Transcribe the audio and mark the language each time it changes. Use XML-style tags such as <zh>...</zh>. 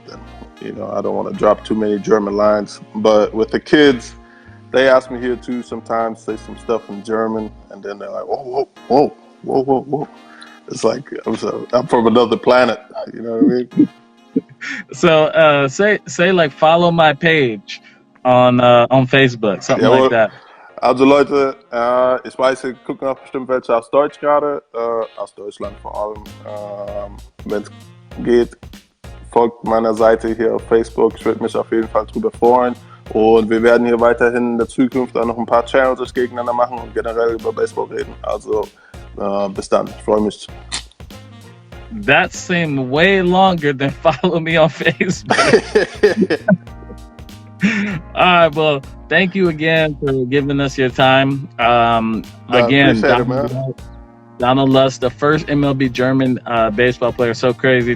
<en>Than, you know, I don't want to drop too many German lines. But with the kids, they ask me here too sometimes, say some stuff in German, and then they're like, whoa, whoa, whoa, whoa, whoa, whoa. It's like I'm from another planet. You know what I mean? So say like follow my page on Facebook, something like that.</en> <de>Also Leute, ich weiß, ihr gucken auch bestimmt welche aus Deutsch gerade, aus Deutschland vor allem. Wenn es geht, folgt meiner Seite hier auf Facebook. Ich würde mich auf jeden Fall drüber freuen. Und wir werden hier weiterhin in der Zukunft auch noch ein paar Challenges gegeneinander machen und generell über Baseball reden. Also bis dann, ich freue mich.</de> <en>That seemed way longer than follow me on Facebook. All right, well, thank you again for giving us your time. Again, Donald Lutz, the first MLB German baseball player. So crazy.</en>